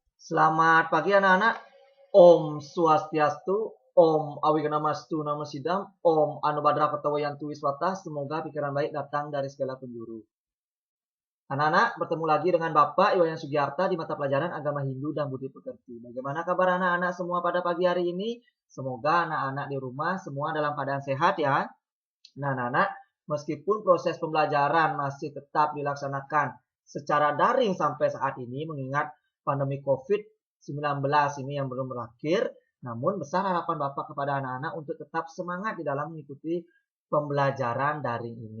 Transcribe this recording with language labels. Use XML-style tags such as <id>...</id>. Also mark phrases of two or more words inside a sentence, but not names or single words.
<id>Selamat pagi anak-anak.</id> <sa>Om Swastiastu, Om Awiganamastu Namo Sidam, Om Anubhadra Katawayantu Wiswata.</sa> <id>Semoga pikiran baik datang dari segala penjuru. Anak-anak, bertemu lagi dengan Bapak Iwayan Sugiarta di mata pelajaran Agama Hindu dan Budi Pekerti. Bagaimana kabar anak-anak semua pada pagi hari ini? Semoga anak-anak di rumah semua dalam keadaan sehat ya. Nah, anak-anak, meskipun proses pembelajaran masih tetap dilaksanakan secara daring sampai saat ini, mengingat pandemi COVID-19 ini yang belum berakhir, namun besar harapan Bapak kepada anak-anak untuk tetap semangat di dalam mengikuti pembelajaran daring ini.</id>